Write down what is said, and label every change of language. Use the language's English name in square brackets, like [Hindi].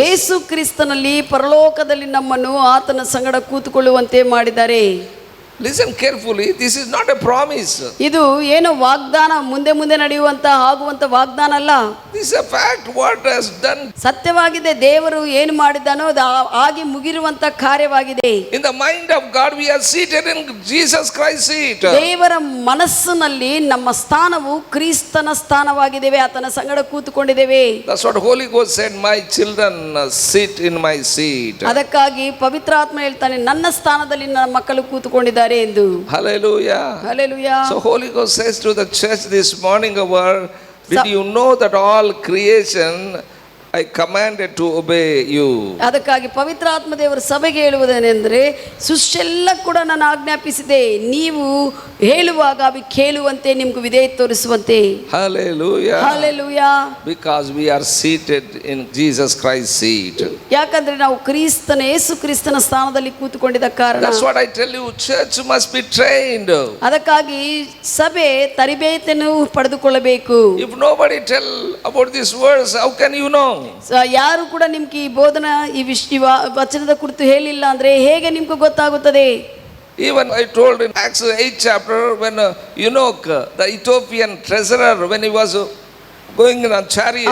[Kannada] ಯೇಸು ಕ್ರಿಸ್ತನಲ್ಲಿ ಪರಲೋಕದಲ್ಲಿ ನಮ್ಮನ್ನು ಆತನ ಸಂಗಡ ಕೂತುಕೊಳ್ಳುವಂತೆ ಮಾಡಿದ್ದಾರೆ. [English] Listen carefully, this is not a promise. [Kannada] ಇದು ಏನು ವಾಗ್ದಾನ, ಮುಂದೆ ಮುಂದೆ ನಡೆಯುವಂತ ಆಗುವಂತ ವಾಗ್ದಾನ ಅಲ್ಲ. [English] This is a fact, what has done. [Kannada] ಸತ್ಯವಾಗಿದೆ, ದೇವರು ಏನು ಮಾಡಿದ್ದಾನೋ ಅದು ಆಗಿ ಮುಗಿರುವಂತ ಕಾರ್ಯವಾಗಿದೆ. [English] In the mind of God, we are seated in Jesus Christ's seat. [Kannada] ದೇವರ ಮನಸ್ಸಿನಲ್ಲಿ ನಮ್ಮ ಸ್ಥಾನವು ಕ್ರಿಸ್ತನ ಸ್ಥಾನವಾಗಿದ್ದೇವೆ, ಆತನ ಸಂಗಡ ಕೂತುಕೊಂಡಿದ್ದೇವೆ. [English] That's what Holy Ghost said, my children sit in my seat. [Kannada] ಅದಕ್ಕಾಗಿ ಪವಿತ್ರಾತ್ಮ ಹೇಳ್ತಾನೆ, ನನ್ನ ಸ್ಥಾನದಲ್ಲಿ ನನ್ನ ಮಕ್ಕಳು ಕೂತುಕೊಂಡಿದ್ದಾರೆ ಎಂದು. [English] Hallelujah. [Kannada] Hallelujah. [English] So Holy Ghost says to the church this morning hour, did you know that all creation I commanded to obey you. [Kannada] ಅದಕ್ಕಾಗಿ ಪವಿತ್ರ ಆತ್ಮದೇವರ ಸಭೆಗೆ ಹೇಳುವುದೇನೆಂದರೆ ಸುಷ್ಟೆಲ್ಲ ಕೂಡ ನಾನು ಆಜ್ಞಾಪಿಸಿದೆ, ನೀವು ಹೇಳುವಾಗ ಅవి ಕೇಳುವಂತೆ, ನಿಮ್ಗೆ ವಿಧೇಯ ತೋರಿಸುವಂತೆ. [English] Hallelujah. [Kannada] Hallelujah. [English] Because we are seated in Jesus Christ's seat. [Kannada] ಯಾಕಂದ್ರೆ ನಾವು ಕ್ರಿಸ್ತನ ಯೇಸು ಕ್ರಿಸ್ತನ ಸ್ಥಾನದಲ್ಲಿ ಕೂತುಕೊಂಡಿದ್ದ ಕಾರಣ. [English] That's what I tell you, church must be trained. [Kannada] ಅದಕ್ಕಾಗಿ ಸಭೆ ತರಬೇತಿಯನ್ನು ಪಡೆದುಕೊಳ್ಳಬೇಕು. [English] If nobody tell about this verse, how can you know? [Kannada] ಯಾರು ಕೂಡ ನಿಮ್ಗೆ ಈ ಬೋಧನಾ ಈ ವಚನದ ಕುರಿತು ಹೇಳಿಲ್ಲ ಅಂದ್ರೆ ಹೇಗೆ ನಿಮ್ಗೆ ಗೊತ್ತಾಗುತ್ತದೆ? [English] Even I told in Acts 8 chapter when Enoch, the Ethiopian treasurer, when he was going in a chariot.